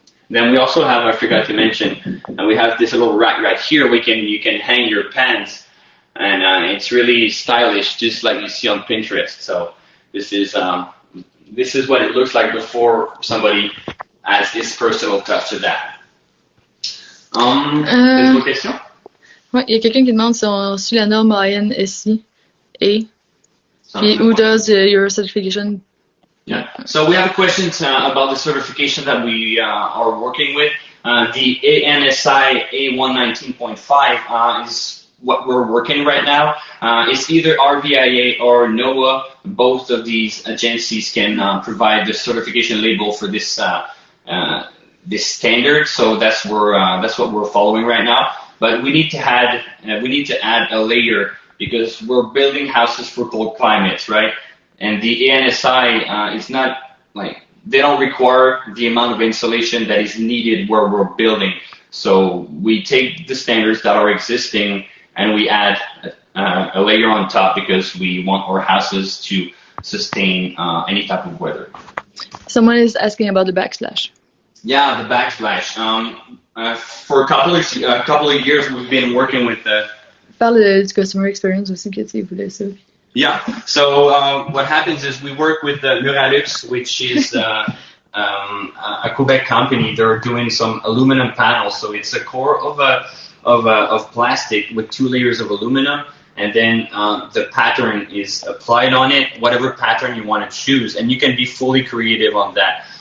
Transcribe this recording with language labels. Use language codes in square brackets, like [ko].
[en] Then we also have, I forgot to mention, we have this little rack right here. You can hang your pans, and it's really stylish, just like you see on Pinterest. So this is what it looks like before somebody adds this personal touch to that. [fr] D'autres questions? Ouais, il y a quelqu'un qui demande si on suit la norme ANSI A. [en] Puis who does your certification? Yeah. So we have questions about the certification that we are working with. The ANSI A119.5 is what we're working right now. It's either RVIA or NOAA. Both of these agencies can provide the certification label for this this standard. So that's what we're following right now. But we need to add a layer because we're building houses for cold climates, right? And the ANSI is not like they don't require the amount of insulation that is needed where we're building. So we take the standards that are existing and we add a layer on top because we want our houses to sustain any type of weather. Someone is asking about the backsplash. Yeah, the backsplash. For a couple of years, we've been working with the. [fr] Parle du [en] customer experience [fr] aussi que tu voulais ça. [en] Yeah. So what happens is we work with Muralux, which is a Quebec company. They're doing some aluminum panels. So it's a core of plastic with 2 layers of aluminum, and then the pattern is applied on it, whatever pattern you want to choose, and you can be fully creative on that.